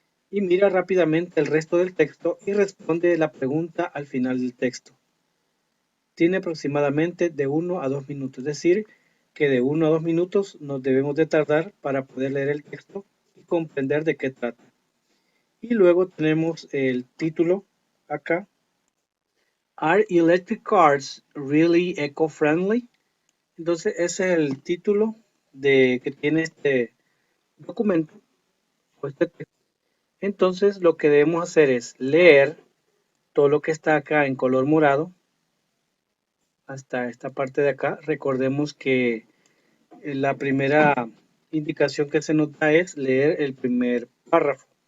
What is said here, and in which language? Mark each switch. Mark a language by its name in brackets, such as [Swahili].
[Spanish] Y mira rápidamente el resto del texto y responde la pregunta al final del texto. Tiene aproximadamente de 1 a 2 minutos, es decir, que de 1 a 2 minutos nos debemos de tardar para poder leer el texto y comprender de qué trata. Y luego tenemos el título acá. [English] Are electric cars really eco-friendly? [Spanish] Entonces ese es el título que tiene este documento o este texto. Entonces lo que debemos hacer es leer todo lo que está acá en color morado hasta esta parte de acá. Recordemos que la primera indicación que se nos da es leer el primer párrafo.